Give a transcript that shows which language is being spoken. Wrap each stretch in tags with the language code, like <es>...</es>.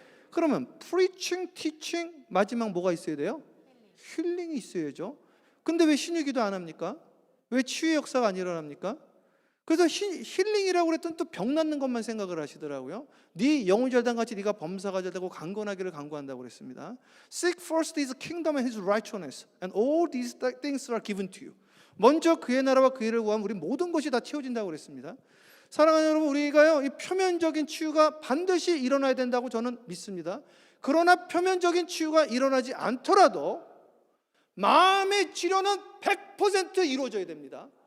<ko>그러면 preaching, teaching, 마지막 뭐가 있어야 돼요? 힐링이 있어야죠. 근데 왜 신유기도 안 합니까? 왜 치유의 역사가 안 일어납니까? 그래서 힐링이라고 그랬더니 또 병 낫는 것만 생각을 하시더라고요. 네 영혼이 잘된 같이 네가 범사가 잘되고 강건하기를 간구한다고 그랬습니다.</ko> <en>Seek first His kingdom and His righteousness, and all these things are given to you.</en> <ko>먼저 그의 나라와 그의 일을 구하면 우리 모든 것이 다 채워진다고 그랬습니다. 사랑하는 여러분, 우리가요, 이 표면적인 치유가 반드시 일어나야 된다고 저는 믿습니다. 그러나 표면적인 치유가 일어나지 않더라도 마음의 치료는 100% 이루어져야 됩니다.</ko>